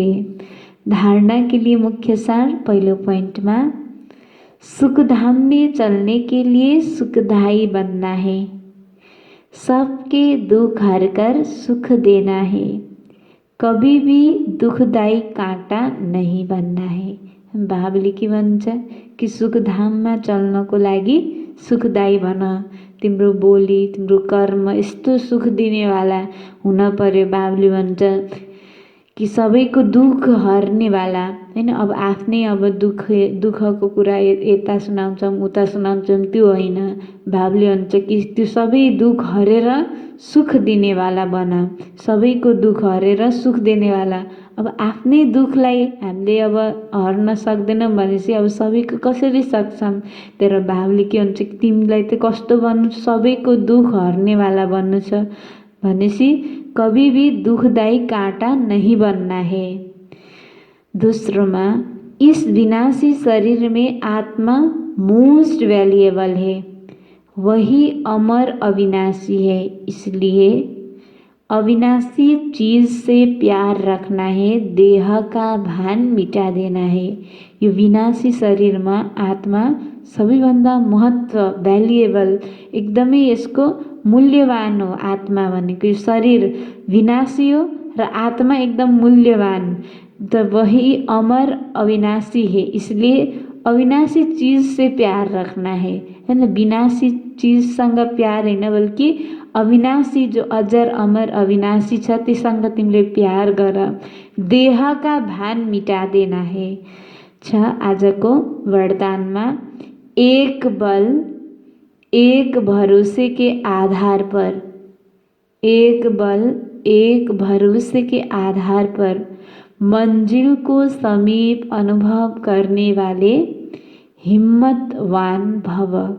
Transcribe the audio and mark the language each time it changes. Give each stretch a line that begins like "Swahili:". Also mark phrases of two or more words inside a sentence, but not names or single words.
Hindi: धारणा के लिए मुख्य सार पहले पॉइंट में, सुखधाम में चलने के लिए सुखदायी बनना है, सबके दुख हरकर सुख देना है, कभी भी दुखदायी कांटा नहीं बनना है।
Nepali: बाबुले के भन्छ कि सुखधाममा चल्नको लागि सुखदायी बन, तिम्रो बोली तिम्रो कर्म यस्तो सुख दिनेवाला हुन पर्यो। बाबुले भन्छ कि सबैको दुख हर्नेवाला होइन। अब आफ्नै अब दुःखको कुरा यता सुनाउँछौँ उता सुनाउँछौँ त्यो होइन। बाबुले भन्छ कि त्यो सबै दुख हरेर सुख दिनेवाला बन, सबैको दुख हरेर सुख दिनेवाला। अब आफ्नै दुखलाई हामीले अब हर्न सक्दैनौँ भनेपछि अब सबैको कसरी सक्छौँ। तर बाबुले के भन्छ कि तिमीलाई त कस्तो बन्नु, सबैको दुख हर्नेवाला बन्नु छ भनेपछि
Hindi: कभी भी दुखदायी कांटा नहीं बनना है। दूसरों इस विनाशी शरीर में आत्मा
English: most valuable
Hindi: है, वही अमर अविनाशी है। इसलिए अविनाशी चीज से प्यार रखना है, देह का भान मिटा देना है।
Nepali: यो विनाशी
Hindi: शरीर में
Nepali: आत्मा सबैभन्दा महत्व भ्यालुएबल, एकदमै यसको मूल्यवान हो। आत्मा भनेको यो शरीर विनाशी हो र आत्मा एकदम मूल्यवान,
Hindi: तो वही अमर अविनाशी है। इसलिए अविनाशी चीज से प्यार रखना है,
Nepali: विनाशी चीजसँग प्यार होइन बल्कि अविनाशी जो अजर अमर अविनाशी छ त्योसँग तिमीले प्यार गर।
Hindi: देह का भान मिटा देना है
Nepali: छ आजको वरदानमा।
Hindi: एक बल एक भरोसे के आधार पर, एक बल एक भरोसे के आधार पर मंजिल को समीप अनुभव करने वाले हिम्मतवान भव।